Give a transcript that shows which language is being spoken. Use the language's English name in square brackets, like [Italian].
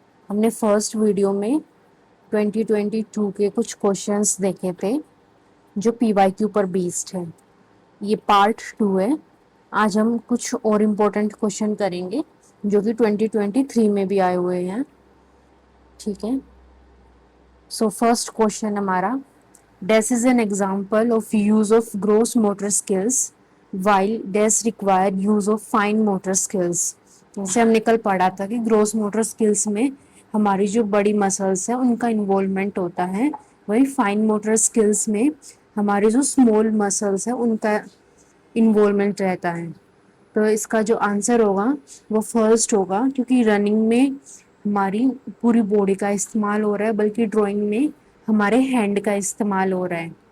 [Hindi] हमने first video में 2022 के कुछ क्वेश्चंस देखे थे जो पीवाईक्यू पर बेस्ड है। ये पार्ट 2 है। आज हम कुछ और इम्पोर्टेंट क्वेश्चन करेंगे जो कि 2023 में भी आए हुए हैं। ठीक है, सो फर्स्ट क्वेश्चन हमारा, [English] This is an example of use of gross motor skills while this require use of fine motor skills। [Hindi] जैसे हमने कल पढ़ा था कि ग्रोस मोटर स्किल्स में हमारी जो बड़ी मसल्स है उनका इन्वॉल्वमेंट होता है, वही फाइन मोटर स्किल्स में हमारी जो स्मॉल मसल्स है उनका इन्वॉल्वमेंट रहता है। तो इसका जो आंसर होगा वो फर्स्ट होगा, क्योंकि रनिंग में हमारी पूरी बॉडी का इस्तेमाल हो रहा है, बल्कि ड्राइंग में हमारे हैंड का इस्तेमाल हो रहा है।